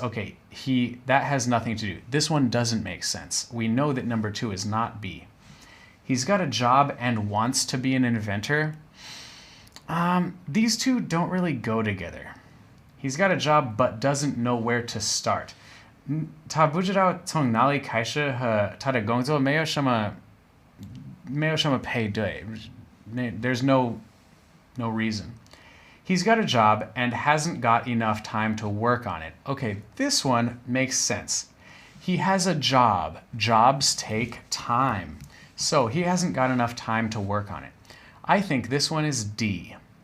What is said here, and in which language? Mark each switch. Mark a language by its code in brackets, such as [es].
[en] Okay, that has nothing to do. This one doesn't make sense. We know that number 2 is not B. He's got a job and wants to be an inventor. These two don't really go together. He's got a job but doesn't know where to start. [zh] 他不知道从哪里开始和他的工作没有什么配对. [en] There's no reason. He's got a job and hasn't got enough time to work on it. Okay, this one makes sense. He has a job. Jobs take time. So he hasn't got enough time to work on it. I think this one is D.